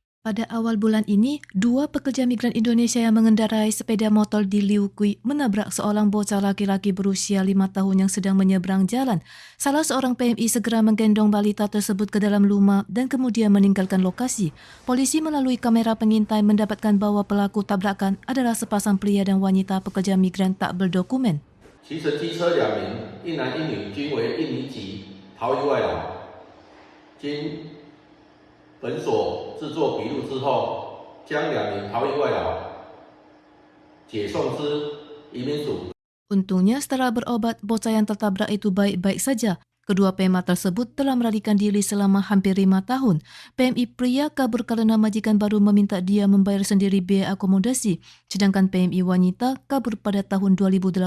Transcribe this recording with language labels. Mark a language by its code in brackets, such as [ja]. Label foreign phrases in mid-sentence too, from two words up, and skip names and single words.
[id] Pada awal bulan ini, dua pekerja migran Indonesia yang mengendarai sepeda motor di Liu Kui menabrak seorang bocah laki-laki berusia 5 tahun yang sedang menyeberang jalan. Salah seorang PMI segera menggendong balita tersebut ke dalam rumah dan kemudian meninggalkan lokasi. Polisi melalui kamera pengintai mendapatkan bahwa pelaku tabrakan adalah sepasang pria dan wanita pekerja migran tak berdokumen. [zh] 骑乘机车2名，一男一女，均为印尼籍，逃逸外劳。经本所制作笔录之后，将2名逃逸外劳解送至移民署。 [id] Untungnya setelah berobat, bocah yang tertabrak itu baik-baik saja. Kedua PMA tersebut telah melarikan diri selama hampir 5 tahun. PMI pria kabur karena majikan baru meminta dia membayar sendiri biaya akomodasi, sedangkan PMI wanita kabur pada tahun 2018.